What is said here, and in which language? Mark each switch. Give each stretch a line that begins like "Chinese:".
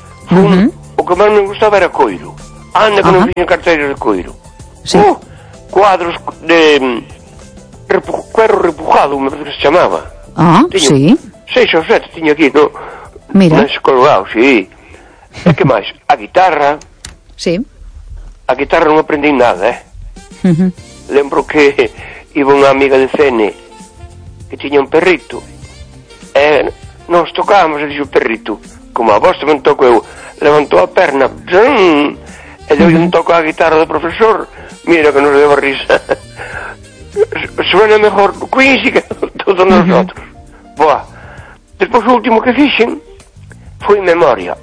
Galician: Fun, o que máis me gustaba era coiro. Anda que non fixen carteiras de coiro. Sí.
Spanish: Cuadros de cuero repujado, me parece que se chamaba.
Galician: Seis ou sete tiña aquí, no? Mira. Mais colgado, sí. E que máis? A guitarra. Sí. A guitarra non aprendi nada, Lembro que iba unha amiga de cene que tiña un perrito. E nos tocábamos e dixo o perrito, como a vos tamén toco eu, levantou a perna, zum, e deu un toco a guitarra do profesor. Mira que nos deu risa.
Spanish: Suena mejor Queen que todos nosotros.
Galician: Boa. Despois o último que fixen foi memoria.